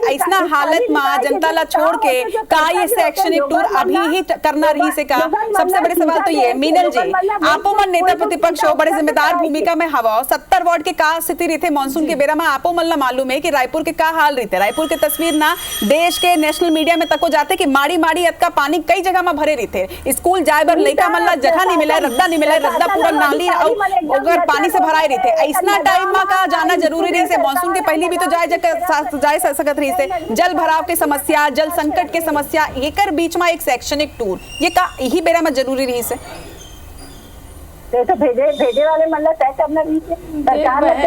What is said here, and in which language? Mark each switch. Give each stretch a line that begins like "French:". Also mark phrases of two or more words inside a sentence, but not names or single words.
Chhattisgarhi: ऐसा हालत में जनता ला छोड़ के का ये शैक्षणिक टूर अभी ही करना रही से का? सबसे बड़े सवाल तो ये मीनल जी, आपो मन नेता प्रतिपक्ष हो, बड़े जिम्मेदार भूमिका में हवा, 70 वार्ड के का स्थिति रही थे मानसून के बेरा में आपो मन ला मालूम है कि रायपुर के का हाल रहते। रायपुर के तस्वीर ना देश के
English: national media
Chhattisgarhi: में तको जाते कि माड़ी माड़ी अतका पानी कई जगह में भरे रहते। स्कूल जाए बर लइका मन ला जगह नहीं मिला, रद्दा नहीं मिला, रद्दा पूरा नाली और पानी से भराए रहते। ऐसा टाइम में का जाना जरूरी रही से। मानसून के पहले भी तो जाए सकत रही से। जल भराव के समस्या, जल संकट के समस्या, एकर बीच में एक शैक्षणिक टूर ये का यही बेरा में जरूरी रही से। तो भेजे वाले मतलब तय करना सरकार।